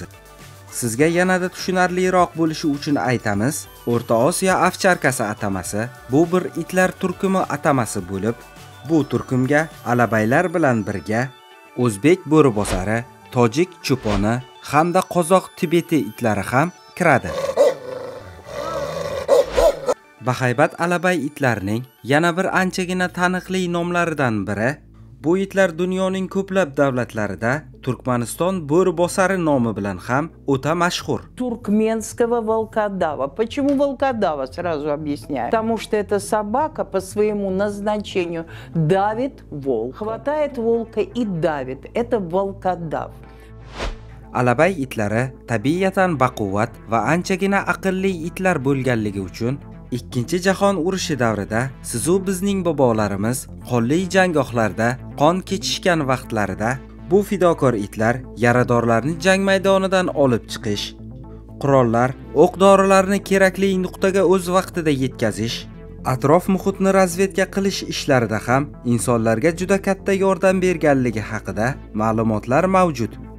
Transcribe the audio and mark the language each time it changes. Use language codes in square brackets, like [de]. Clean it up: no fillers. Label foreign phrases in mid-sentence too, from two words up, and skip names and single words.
[uz] Sizga yanada tushunarliroq bo'lishi uchun aytamiz, O'rta Osiyo ovcharkasi atamasi bu bir itlar turkumi atamasi bo'lib, bu turkumga alabaylar bilan birga o'zbek bo'ribosari, tojik cho'poni hamda qozoq tibeti itlari ham kiradi. Bahaybat alabay itlarining yana bir anchagina taniqli nomlaridan biri, bu itlar dunyoning ko'plab davlatlarida Turkmaniston bo'ribosari nomi bilan ham o'ta mashhur. [ru] Туркменского волкодава. Почему волкодава, сразу объясняю. Потому что эта собака по своему назначению давит волка. Хватает волка и давит. Это волкодав. [uz] Alabay itlari tabiatan baquvvat va anchagina aqlli itlar bo'lganligi uchun Ikkinchi jahon urushi davrida sizu bizning bobolarimiz qonli janggohlarda qon kechishgan vaqtlarida bu fidokor itlar yaradorlarni jang maydonidan olib chiqish, qurollar, o'q-dorilarni kerakli nuqtaga o'z vaqtida yetkazish, atrof muhitni razvedka qilish ishlarida ham insonlarga juda katta yordam berganligi haqida ma'lumotlar mavjud.